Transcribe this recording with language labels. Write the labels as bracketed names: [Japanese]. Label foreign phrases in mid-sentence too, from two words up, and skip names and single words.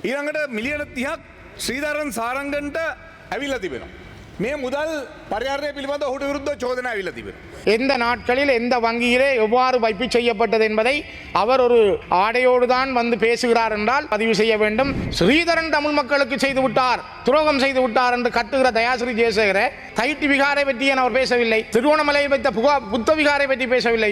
[Sinhala] ඊළඟට මිලියන 30ක් ශ්‍රීධරන් සාරංගන්ට ඇවිල්ලා තිබෙනවා. මේ මුදල් පරිහරණය පිළිබඳ ඔහුට විරුද්ධ චෝදනා ඇවිල්ලා තිබෙනවා. [Tamil] எந்த நாட்களில் எந்த வங்கியிலே எவ்வாறு வைப்பு செய்யப்பட்டது என்பதை அவர் ஒரு ஆடையோடு தான் வந்து பேசுகிறார் என்றால் பதிவு செய்ய வேண்டும். ஸ்ரீதரன் தமிழ் மக்களுக்கு செய்து விட்டார், துரோகம் செய்து விட்டார் என்று கட்டுகிற தயாசிறி ஜெயசேகர தைட்டி விகாரை பற்றி அவர் பேசவில்லை, திருவண்ணாமலையை வைத்த புத்த விகாரை பற்றி பேசவில்லை.